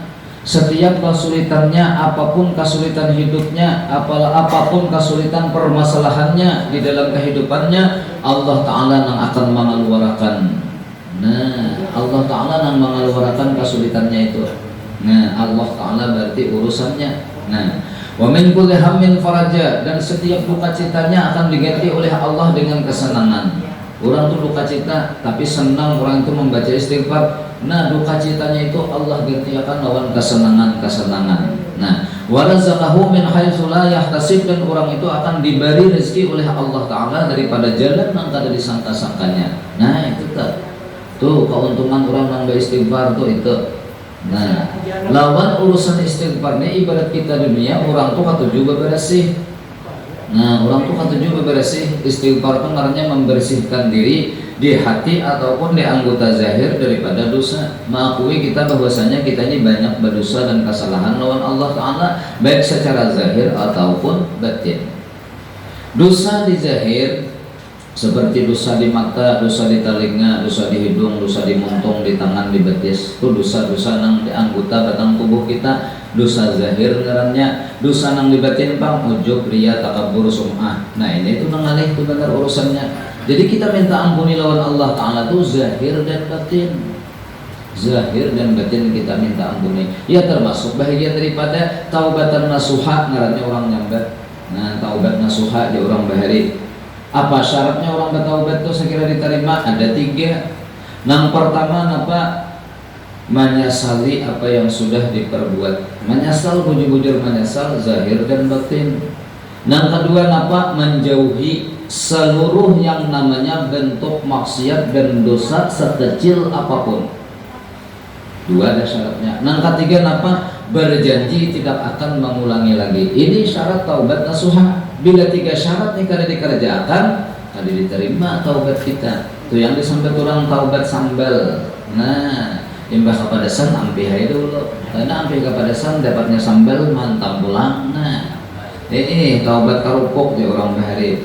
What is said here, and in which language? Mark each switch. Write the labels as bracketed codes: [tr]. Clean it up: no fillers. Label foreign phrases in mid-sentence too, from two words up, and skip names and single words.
[id] Setiap kesulitannya, apapun kesulitan hidupnya, apapun kesulitan permasalahannya di dalam kehidupannya, Allah Ta'ala yang akan mengeluarkan. Nah, Allah Ta'ala yang mengeluarkan kesulitannya itu. Nah, Allah Ta'ala berarti urusannya. Nah, [ar] وَمِنْ كُلِّ هَمٍّ فَرَجًا, [id] dan setiap duka citanya akan diganti oleh Allah dengan kesenangan. Orang tuh duka cita tapi senang orang itu membaca istighfar. Nah, duka citanya itu Allah gantikan lawan kesenangan. Nah, [ar] وَرَزَقَهُ مِنْ حَيْثُ لَا يَحْتَسِبُ, [id] dan orang itu akan diberi rezeki oleh Allah Ta'ala daripada jalan yang kada disangka-sangkanya. Nah, itu tuh keuntungan orang yang beristighfar tuh itu. Nah, lawan urusan istighfar ini ibarat kita dunia, orang tuh katuju bebersih. [bjn] Nah, orang tuh katuju bebersih. [id] Istighfar itu artinya membersihkan diri di hati ataupun di anggota zahir daripada dosa. Mengakui kita bahwasanya kita ini banyak berdosa dan kesalahan lawan Allah Ta'ala, baik secara zahir ataupun batin. Dosa di zahir seperti dosa di mata, dosa di telinga, dosa di hidung, dosa di muntung, di tangan, di betis. [bjn] Itu dosa-dosa nang di anggota batang tubuh kita, dosa zahir ngarannya. Dosa nang di batin pang ujub, riya, takabur, sum'ah. [id] Nah, ini itu nang alih itu benar urusannya. Jadi kita minta ampuni lawan Allah Ta'ala itu zahir dan batin. Zahir dan batin kita minta ampuni. Ya, termasuk bahagian daripada taubatan nasuha [bjn] ngarannya orang nyambat. Nah, taubat nasuha di orang bahari. [id] Apa syaratnya orang bertaubat itu sekira diterima? Ada 3. Yang pertama apa? Menyesali apa yang sudah diperbuat. Menyesal, bujur-bujur menyesal, zahir dan batin. Yang kedua apa? Menjauhi seluruh yang namanya bentuk maksiat dan dosa sekecil apapun. 2 ada syaratnya. Yang ketiga apa? Berjanji tidak akan mengulangi lagi. Ini syarat taubat nasuha. Bila 3 syarat ini kada dikerjakan, kada diterima taubat kita. Itu yang disambut orang taubat sambal. Nah, [bjn] imbah kepedesan ampih aja dulu. Karena ampih kepedesan dapatnya sambal mantap pulang. Nah, ini taubat karupuk di orang bahari.